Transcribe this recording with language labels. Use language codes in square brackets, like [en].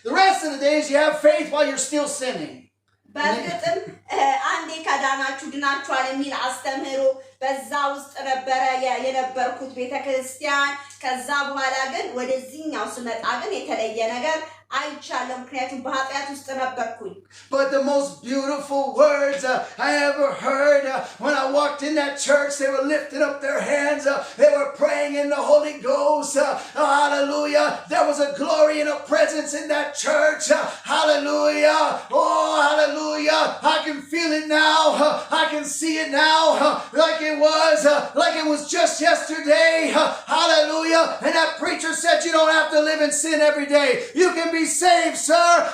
[en] The rest of the days you have faith while you're still sinning. [am] በእርግጥም አንዴ ከዳናችሁ ድናችኋል የሚል አስተምህሮ በዛ ውስጥ ነበረ የነበርኩት ቤተክርስቲያን ከዛ በኋላ ግን ወደዚህኛው ስመጣ ግን የተለየ ነገር አይቻለም ምክንያቱም በኃጢአት ውስጥ ነበርኩኝ [en] But the most beautiful words I ever heard when I walked in that church, they were lifting up their hands, they were praying in the Holy Ghost, hallelujah, there was a glory and a presence in that church, hallelujah, oh hallelujah, I can feel it now, I can see it now, like it was just yesterday, hallelujah, and that preacher said you don't have to live in sin every day, you can be saved, sir.